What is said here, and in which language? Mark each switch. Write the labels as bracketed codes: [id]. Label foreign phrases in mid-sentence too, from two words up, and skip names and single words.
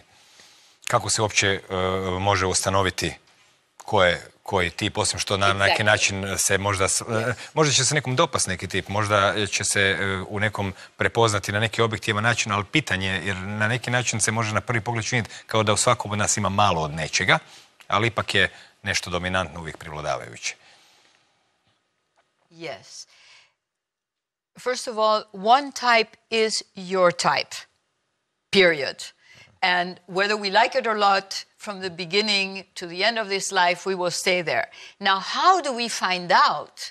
[hr] Kako se uopće može ustanoviti koji tip, osim što na neki način se možda će se nekom dopast neki tip, možda će se u nekom prepoznati na neki objektivan način, ali pitanje, jer na neki način se može na prvi pogled činiti kao da u svakom od nas ima malo od nečega, ali ipak je nešto dominantno uvijek prevladavajuće. [en] Yes. First of all, one type is your type, period. And whether we like it or not, from the beginning to the end of this life, we will stay there. Now, how do we find out?